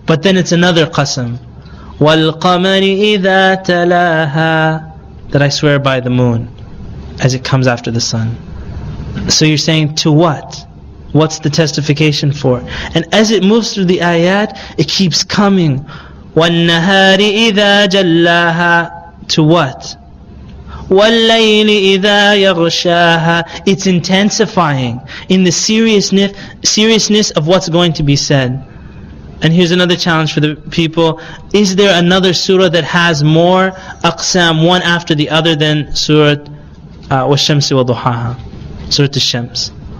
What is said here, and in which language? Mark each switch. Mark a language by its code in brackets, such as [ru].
[en] But then it's another qasam. [ar] وَالْقَمَرِ إِذَا تَلَاهَا, [en] that I swear by the moon as it comes after the sun. So you're saying to what? What's the testification for? And as it moves through the ayat, it keeps coming. [ar] وَالنَّهَارِ إِذَا جَلَّاهَا, [en] to what? [ar] وَاللَّيْلِ إِذَا يَغْشَاهَا, [en] it's intensifying in the seriousness of what's going to be said. And here's another challenge for the people. Is there another surah that has more aqsam, one after the other, than Surah وَالشَّمْسِ وَضُحَاهَا, Surah Al-Shams?